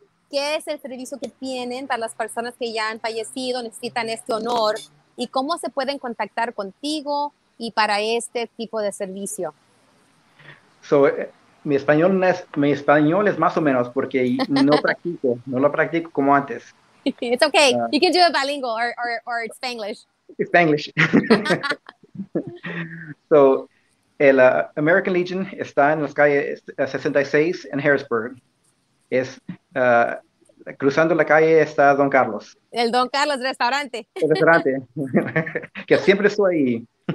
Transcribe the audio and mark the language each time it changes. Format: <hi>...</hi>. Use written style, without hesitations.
<es>¿Qué es el servicio que tienen para las personas que ya han fallecido, necesitan este honor? ¿Y cómo se pueden contactar contigo y para este tipo de servicio? So, mi español es más o menos porque no lo practico como antes.</es> <en>It's okay. You can do it bilingual or it's Spanglish. It's Spanglish.</en> <es>So, el American Legion está en las calles 66 en Harrisburg. Es cruzando la calle está Don Carlos, El Don Carlos restaurante. el restaurante, que siempre estoy ahí.</es>